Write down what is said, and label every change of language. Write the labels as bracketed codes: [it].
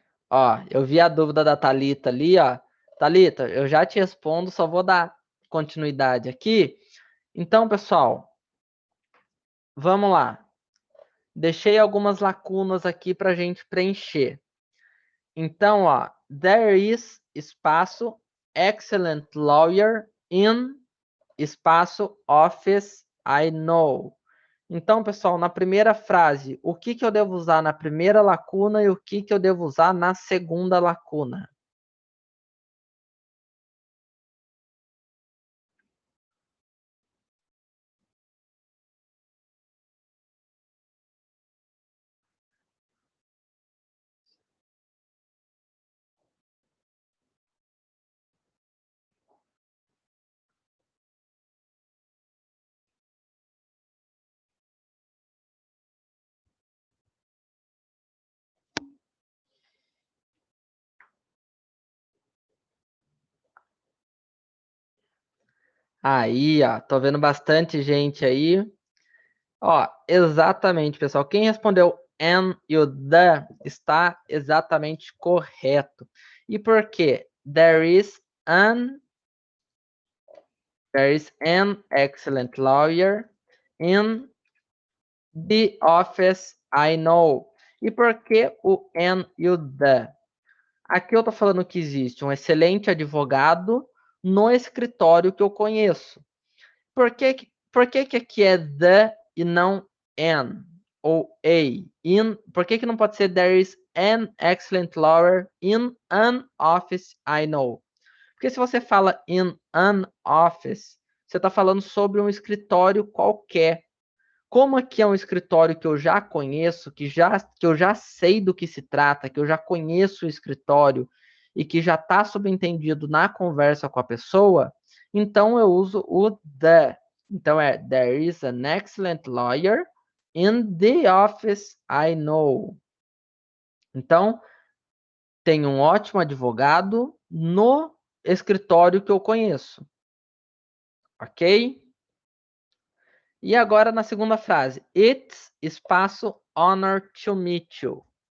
[pt] Ó, eu vi a dúvida da Thalita ali, ó. Thalita, eu já te respondo, só vou dar continuidade aqui. Então, pessoal, vamos lá. Deixei algumas lacunas aqui para a gente preencher. Então, ó, [en] there is espaço excellent lawyer in espaço office I know. [pt] Então, pessoal, na primeira frase, o que eu devo usar na primeira lacuna e o que eu devo usar na segunda lacuna? Aí, ó, tô vendo bastante gente aí. Ó, exatamente, pessoal. Quem respondeu and e o the está exatamente correto. E por quê? [en] There is an excellent lawyer in the office I know. [pt] E por que o and e o the? Aqui eu tô falando que existe um excelente advogado no escritório que eu conheço. Por que que aqui é the e não an ou a? Por que não pode ser [en] there is an excellent lawyer in an office I know? [pt] Porque se você fala in an office, você está falando sobre um escritório qualquer. Como aqui é um escritório que eu já conheço, que eu já sei do que se trata, que eu já conheço o escritório e que já está subentendido na conversa com a pessoa, então eu uso o the. Então é [en] there is an excellent lawyer in the office I know. [pt] Então, tem um ótimo advogado no escritório que eu conheço. Ok? E agora na segunda frase. [en] It's espaço honor to meet you.